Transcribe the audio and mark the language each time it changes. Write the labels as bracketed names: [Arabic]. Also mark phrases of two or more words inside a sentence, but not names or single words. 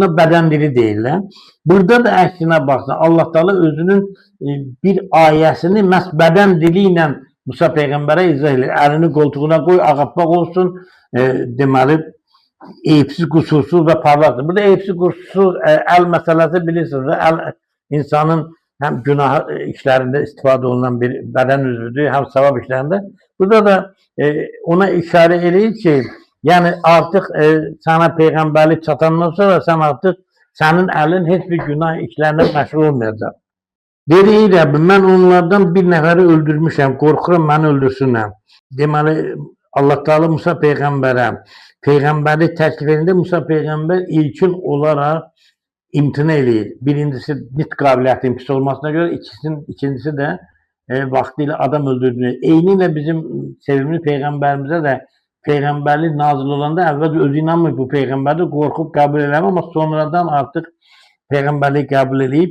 [Azerbaijani] Buna bədən dili deyirlər. Burada da əksinə baxsan, Allah Taala özünün bir ayəsini məhz bədən dili ilə Musa peyğəmbərə izah edir. Əlini qoltuğuna qoy, ağappaq olsun, deməli, eyibsiz, qüsursuz və parlaqdır. Burada eyibsiz, qüsursuz əl məsələsi bilirsiniz. [Turkish] İnsanın hem günah işlerinde istifade olunan bir beden üzvüdür, hem sevap işlerinde. Burada da ona işaret ediyor ki, yani artık sana peygamberlik çatandan sonra sen artık senin elin hiçbir günah işlerine meşgul olmayacak. [Azerbaijani] Dediği de ben onlardan bir neferi öldürmüşəm, qorxuram beni öldürsünlər. Deməli Allah Teala Musa peyğəmbərə peyğəmbərlik təklif edəndə Musa peyğəmbər ilkin olaraq imtina eləyir. Birincisi nitq qabiliyyətinin pis olmasına görə, ikincisi də vaxtilə adam öldürdüyünü. Eynilə bizim sevimli peyğəmbərimizə də peyğəmbərlik nazil olanda əvvəlcə özü inanmır bu peyğəmbərdir, qorxub qəbul eləmir, amma sonradan artıq peyğəmbərlik qəbul eləyib.